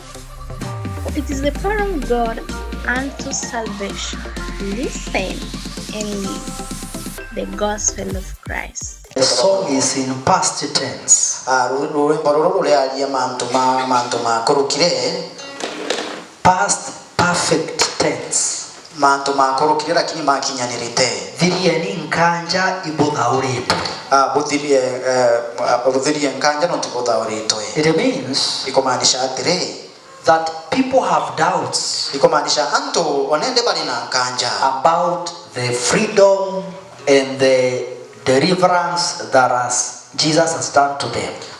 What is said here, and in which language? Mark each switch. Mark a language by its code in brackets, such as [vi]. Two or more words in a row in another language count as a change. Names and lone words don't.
[en] For it is the power of God unto salvation. Listen and live the gospel of Christ. The song is in past tense. Past perfect tense. [mer] Thirieni nkanja ibuthaurite. [en] It means that people have doubts about the freedom and the deliverance that Jesus has done to them.